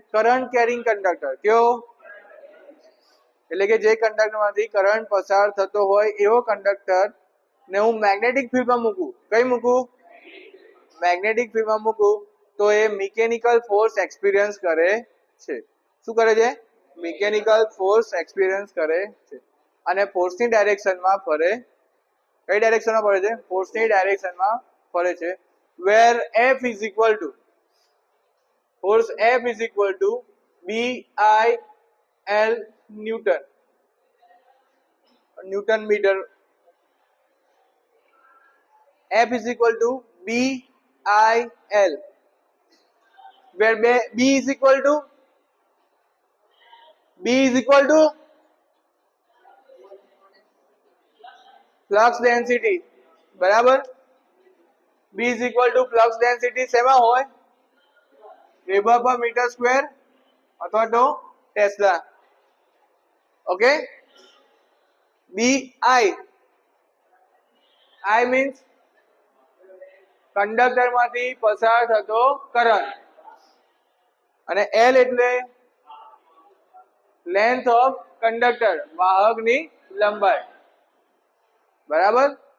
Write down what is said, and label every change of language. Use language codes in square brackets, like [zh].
[gu] Current carrying conductor. કેવો? એટલે કે જે કંડક્ટરમાંથી કરંટ પસાર થતો હોય એવો કંડક્ટર ને હું મેગ્નેટિક ફિલ્ડમાં મૂકું. કઈ મૂકું? મેગ્નેટિક ફિલ્ડમાં મૂકું તો એ મિકેનિકલ ફોર્સ એક્સપિરિયન્સ કરે છે. શું કરે છે? મિકેનિકલ ફોર્સ એક્સપિરિયન્સ કરે છે અને ફોર્સની ડાયરેક્શનમાં ફરે. કઈ ડાયરેક્શનમાં ફરે છે? ફોર્સની ડાયરેક્શનમાં ફરે છે. [en] Where F is equal to force F is equal to BIL newton metre. F is equal to BIL, where B is equal to flux density. [gu] બરાબર? [en] B is equal to flux density [gu] શેમાં હોય? વેબર પર metre square અથવા તો tesla. Okay, BI means conductor માંથી પસાર થતો current અને L એટલે લેન્થ ઓફ કંડક્ટર, વાહકની લંબાઈ. બરાબર?